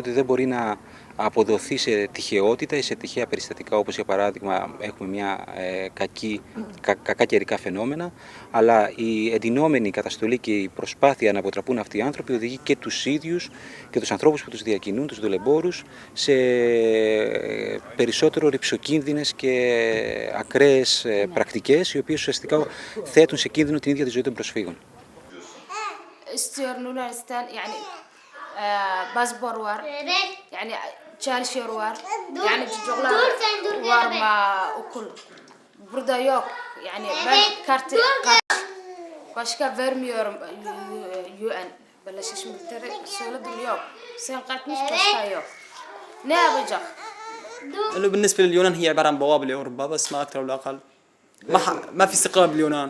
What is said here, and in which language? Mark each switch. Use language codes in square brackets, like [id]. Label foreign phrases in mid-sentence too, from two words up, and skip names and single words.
[el] ότι δεν μπορεί να αποδοθεί σε τυχαιότητα ή σε τυχαία περιστατικά, όπως για παράδειγμα έχουμε μια κακά καιρικά φαινόμενα, αλλά η εντυνόμενη καταστολή και η προσπάθεια να αποτραπούν αυτοί οι άνθρωποι οδηγεί και τους ίδιους και τους ανθρώπους που τους διακινούν, τους δουλεμπόρους, σε περισσότερο ρυψοκίνδυνες και ακραίες πρακτικές, οι οποίες ουσιαστικά θέτουν σε κίνδυνο την ίδια τη ζωή των προσφύγων. [tr] Çalışıyor var. Yani çocuklar var mı okul. Burada yok. Yani ben kartı başka vermiyorum UN. Birleşmiş Milletler'e söyledim yok. Sen kaçmış başka yok. Ne yapacak? [ar] انه بالنسبه لليونان هي عباره عن بوابه لاوروبا بس ما اكثر ولا اقل. ما في استقرار باليونان.